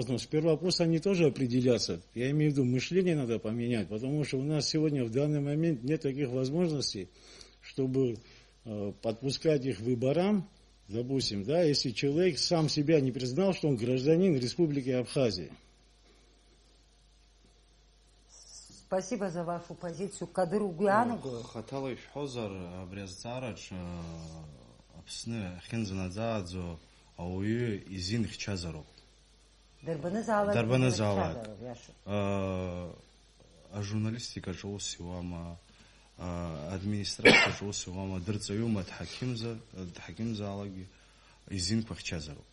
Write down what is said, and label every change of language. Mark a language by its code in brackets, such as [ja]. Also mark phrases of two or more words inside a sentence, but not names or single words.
[ru] Но сперва пусть они тоже определятся. Я имею в виду, мышление надо поменять, потому что у нас сегодня в данный момент нет таких возможностей, чтобы подпускать их к выборам. Допустим, да, если человек сам себя не признал, что он гражданин Республики Абхазия. Спасибо за вашу позицию. [ab] Кадыр угәаанаго? Хаҭала ишәҳәозар, абри азҵаараҿ Аԥсны ахьынӡанаӡааӡо ауаҩы изин хьчазароуп. Дарбанызаалак. Ажурналистикаҿы ус иуама, администрациаҿы ус иуама, дырҵаҩума, дҳақьымзаалакгьы изинқәа хьчазароуп.